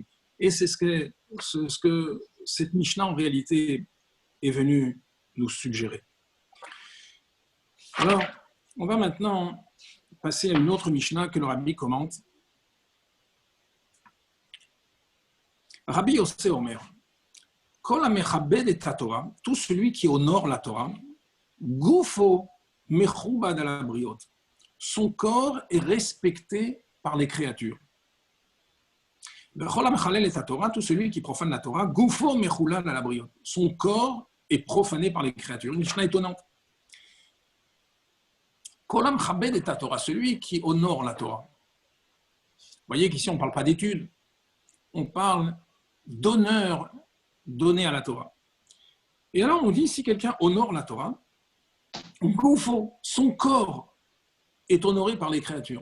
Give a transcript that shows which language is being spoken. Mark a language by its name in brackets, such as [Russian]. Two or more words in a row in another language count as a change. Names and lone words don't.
[French] Et c'est ce que cette Mishnah, en réalité, est venue nous suggérer. Alors, on va maintenant passer à une autre Mishnah que le Rabbi commente. [Hebrew] רבי יוסי אומר כל המכבד את תורה, [French] tout celui qui honore la Torah, [Hebrew] גופו מכובד על הבריות, [French] son corps est respecté par les créatures. [Hebrew] כל המחלל את תורה, [French] tout celui qui profane la Torah, [Hebrew] גופו מחולל על הבריות, [French] son corps est profané par les créatures. Une Mishnah étonnante. [Hebrew] כל המכבד את תורה, [French] celui qui honore la Torah. Vous voyez qu'ici on ne parle pas d'études, on parle d'honneur donné à la Torah. Et alors on dit, si quelqu'un honore la Torah, son corps est honoré par les créatures.